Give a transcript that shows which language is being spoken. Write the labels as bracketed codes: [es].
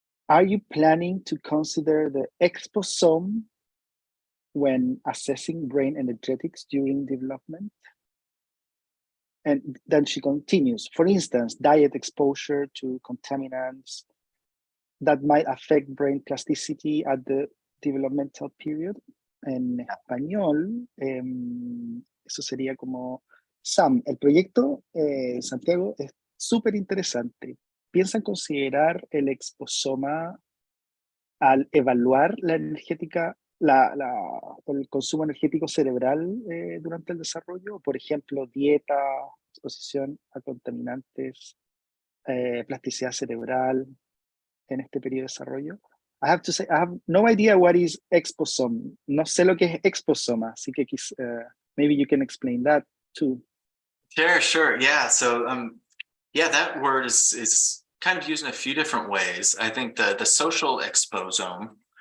[en] Are you planning to consider the exposome when assessing brain energetics during development? And then she continues, for instance, diet exposure to contaminants that might affect brain plasticity at the developmental period. [es] En español, eso sería como, Sam, el proyecto Santiago es súper interesante. ¿Piensan considerar el exposoma al evaluar la energética, el consumo energético cerebral durante el desarrollo? Por ejemplo, dieta, exposición a contaminantes, plasticidad cerebral en este periodo de desarrollo. [en] I have to say, I have no idea what is exposome. [es] No sé lo que es exposoma, así que [en] maybe you can explain that too. Sure. Yeah. So, yeah, that word is kind of used in a few different ways. I think the social exposome